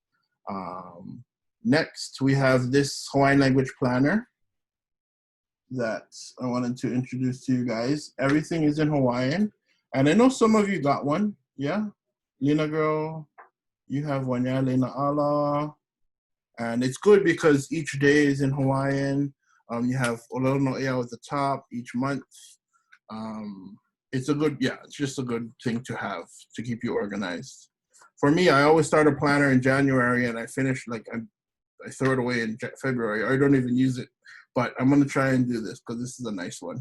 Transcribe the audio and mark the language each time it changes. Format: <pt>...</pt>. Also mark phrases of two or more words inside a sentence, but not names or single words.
<en>Next, we have this Hawaiian language planner that I wanted to introduce to you guys. Everything is in Hawaiian. And I know some of you got one. Yeah? Lena girl, you have one. Yeah, Lena ala. And it's good because each day is in Hawaiian. You have</en> <haw>ʻŌLELO no ʻEA</haw> <en>at the top each month. It's a good, it's just a good thing to have to keep you organized. For me, I always start a planner in January and I finish, like, I throw it away in February. I don't even use it, but I'm going to try and do this because this is a nice one.</en>